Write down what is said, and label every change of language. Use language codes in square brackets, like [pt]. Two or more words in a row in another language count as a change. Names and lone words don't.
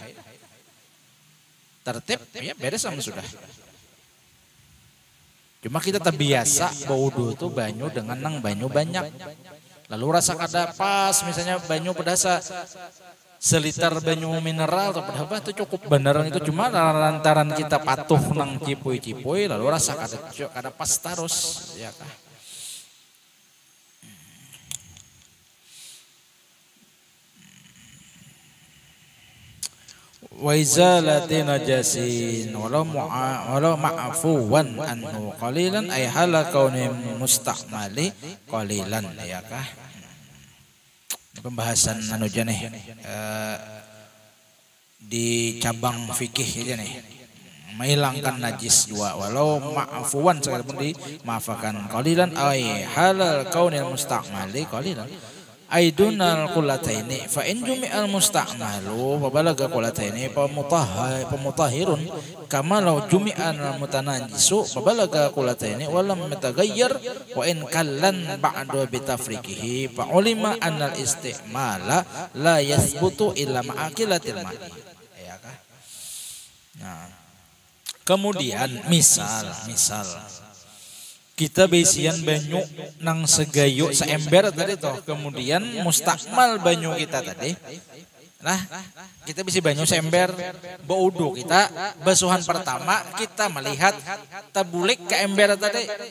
[bjn] Tertib ya beres sama sudah. Cuma kita terbiasa baudu tuh banyu dengan nang banyu banyak. Lalu rasa kada pas misalnya banyu pedasa seliter banyu mineral atau berapa itu cukup beneran itu cuma lantaran kita patuh nang cipui lalu rasa kada pas terus ya kah. [ar] وإزالة نجس ولو معفوا عنه قليلا أي حال كونه مستعملا قليلا [bjn] ya kah. Pembahasan anu aja nih di cabang fikih aja nih menghilangkan najis dua [ar] ولو معفوا [bjn] sekalipun dimaafkan [ar] قليلا أي حال كون المستعمل قليلا أي دون القلتين فإن جمع المستعمل فبلغ قلتين فمطهر كما لو جمع المتنجس فبلغ قلتين ولم يتغير وإن قل بعد بتفريقه فعلم أن الاستعمال لا يثبت إلا مع قلة الماء. [bjn] Ya kah? Nah, kemudian misal kita besian banyu nang segayu seember tadi toh, kemudian mustakmal banyu kita tadi. Nah, kita bisi banyu seember baudu kita basuhan pertama kita melihat tabulik ke ember tadi.